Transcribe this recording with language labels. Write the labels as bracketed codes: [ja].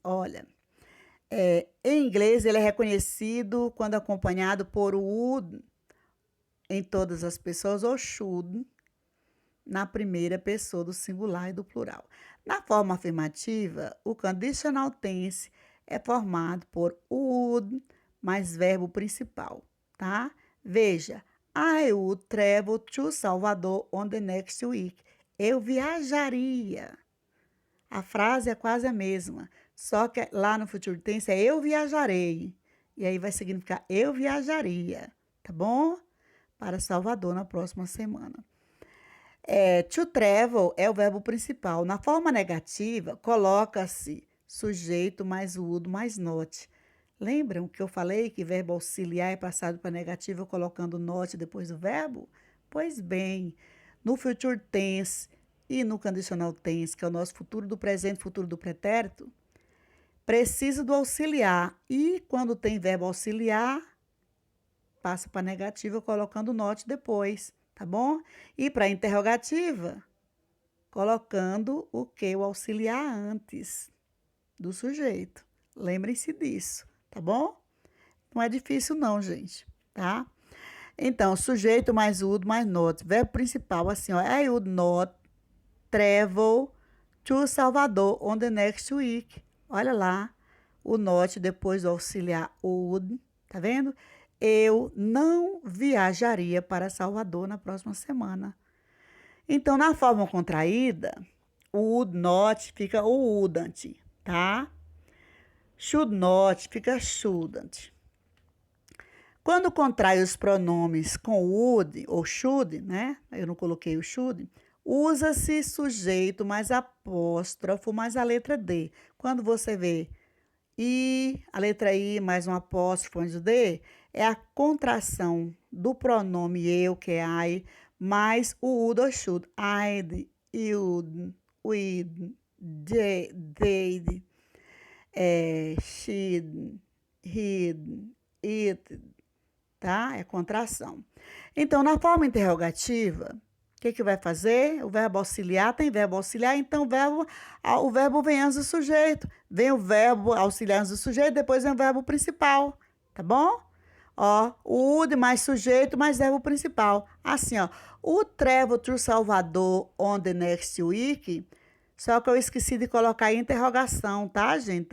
[pt] Olha, em inglês ele é reconhecido quando acompanhado por would em todas as pessoas ou should na primeira pessoa do singular e do plural. Na forma afirmativa, o conditional tense é formado por would mais verbo principal, tá? [en] Veja, I would travel to Salvador on the next week. [pt] Eu viajaria. A frase é quase a mesma, só que lá no future tense é eu viajarei. E aí vai significar eu viajaria, tá bom? Para Salvador na próxima semana. To travel é o verbo principal. Na forma negativa, coloca-se sujeito mais would mais not. Lembram que eu falei que verbo auxiliar é passado para negativo colocando not depois do verbo? Pois bem, no future tense e no conditional tense, que é o nosso futuro do presente, futuro do pretérito, precisa do auxiliar. E quando tem verbo auxiliar, passa para negativa colocando not depois, tá bom? E para interrogativa, colocando o que? O auxiliar antes do sujeito. Lembrem-se disso, tá bom? Não é difícil não, gente, tá? Então, sujeito mais would mais not. Verbo principal, assim, ó. [en] I would not travel to Salvador on the next week. [pt] Olha lá, o not depois do auxiliar would, tá vendo? Eu não viajaria para Salvador na próxima semana. Então, na forma contraída, o would not fica o wouldn't, tá? Should not fica shouldn't. Quando contrai os pronomes com would ou should, né? Eu não coloquei o should. Usa-se sujeito mais apóstrofo mais a letra D. Quando você vê I, a letra I mais um apóstrofo antes do D, é a contração do pronome eu, que é I, mais o would ou should. [en] I'd, you'd, we'd, they'd, she'd, he'd, it, tá? [pt] É contração. Então, na forma interrogativa, o que vai fazer? O verbo auxiliar tem verbo auxiliar, então o verbo vem antes do sujeito. Vem o verbo auxiliar antes do sujeito, depois vem o verbo principal, tá bom? Ó, o would mais sujeito mais verbo principal. Assim, ó, o [en] travel to Salvador on the next week, [pt] só que eu esqueci de colocar aí interrogação, tá, gente?